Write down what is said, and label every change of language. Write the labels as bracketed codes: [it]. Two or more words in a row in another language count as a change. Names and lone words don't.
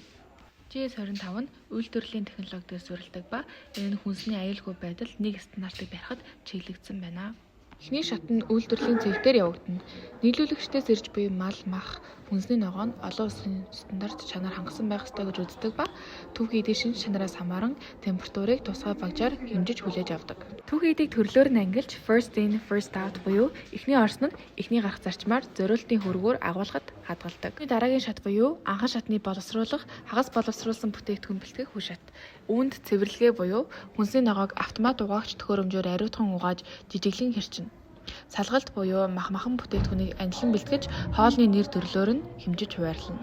[mn] G25 нь үйлдвэрлэлийн технологид суурилдаг ба энэ нь хүнсний аюулгүй байдал нэг стандартыг барихад чиглэгдсэн байна. Эхний шат нь үйлдвэрлэлийн цэвэр явагдана. Нийлүүлэгчдээс ирж буй мал, мах, хүнсний ногоо нь олон улсын стандарт чанар хангасан байх ёстой гэж үздэг ба түүхий эдийн шинж чанараас хамааран температурыг тусгай багажаар хэмжиж хүлээж авдаг. Түүхий эдийг төрлөөр нь ангилж [en] first in, first out [mn] буюу эхний орсон нь эхний гарах зарчмаар зориултын хөргөөр агуулгад хадгалдаг. Дараагийн шат буюу анхан шатны боловсруулах, хагас боловсруулсан бүтээгдэхүүн бэлтгэх үе шат. Үүнд цэвэрлэгээ буюу хүнсний ногоог автомат угаагч төхөөрөмжөөр ариутхан угааж жижиглэн хэрчинэ. Салгалт буюу махан бүтээгдэхүүнийг анилан бэлтгэж хоолны нэр төрлөөр нь хэмжиж хуваарлана.